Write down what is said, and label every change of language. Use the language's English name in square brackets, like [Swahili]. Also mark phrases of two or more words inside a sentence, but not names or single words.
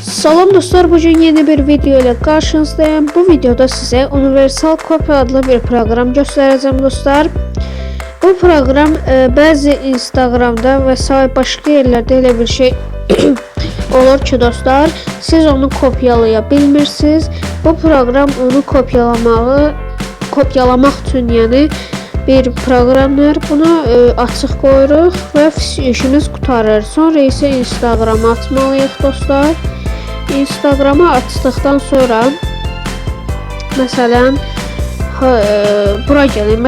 [Turkish] Salam dostlar, bugün yeni bir video ile karşınızdayım. Bu videoda size Universal Copy adlı bir program göstereceğim dostlar. [Azerbaijani] Bu program bazı Instagram'da ve başka yerlerde elə bir şey olur ki dostlar, siz onu kopyalayabilmirsiniz. Bu program onu kopyalamaq üçün yəni bir programdır. Bunu açıq qoyuruq və işimiz qurtarır. Sonra isə Instagrama atmalıyıq dostlar. Instagrama açdıqdan sonra məsələn bura gəlin.